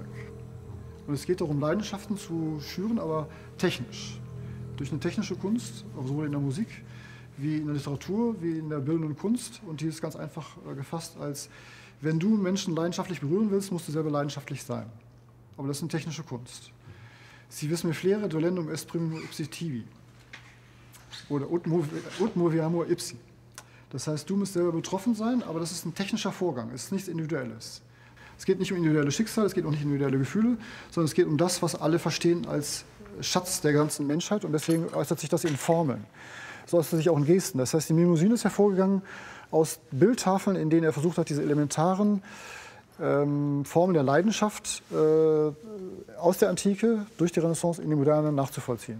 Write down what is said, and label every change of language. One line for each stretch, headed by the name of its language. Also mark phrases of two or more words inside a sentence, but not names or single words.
German: Und es geht darum, Leidenschaften zu schüren, aber technisch. Durch eine technische Kunst, sowohl in der Musik wie in der Literatur, wie in der bildenden Kunst. Und die ist ganz einfach gefasst als, wenn du Menschen leidenschaftlich berühren willst, musst du selber leidenschaftlich sein. Aber das ist eine technische Kunst.
Latin: Si vis me flere dolendum est primum ipsi tibi. Oder ut movi amor ipsi.
German: Das heißt, du musst selber betroffen sein, aber das ist ein technischer Vorgang, es ist nichts Individuelles. Es geht nicht um individuelle Schicksale, es geht auch nicht um individuelle Gefühle, sondern es geht um das, was alle verstehen als Schatz der ganzen Menschheit und deswegen äußert sich das in Formeln. So äußert sich auch in Gesten. Das heißt, die Mnemosyne ist hervorgegangen aus Bildtafeln, in denen er versucht hat, diese elementaren Formen der Leidenschaft aus der Antike durch die Renaissance in die Moderne nachzuvollziehen.